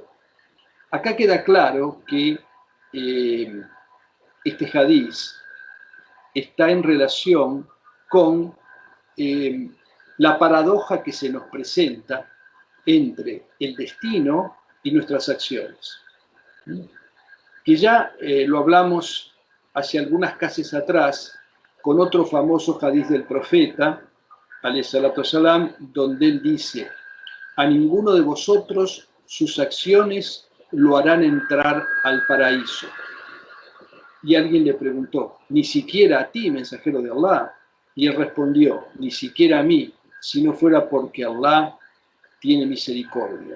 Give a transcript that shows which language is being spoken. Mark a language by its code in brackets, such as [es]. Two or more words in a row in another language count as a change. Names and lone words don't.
[es] Acá queda claro que este hadiz está en relación con la paradoja que se nos presenta entre el destino y nuestras acciones. Que ya lo hablamos hace algunas clases atrás con otro famoso hadiz del profeta, [ar] عليه الصلاة والسلام, [es] donde él dice, a ninguno de vosotros sus acciones lo harán entrar al paraíso. Y alguien le preguntó, ni siquiera a ti, mensajero de Allah. Y él respondió, ni siquiera a mí, si no fuera porque Allah tiene misericordia.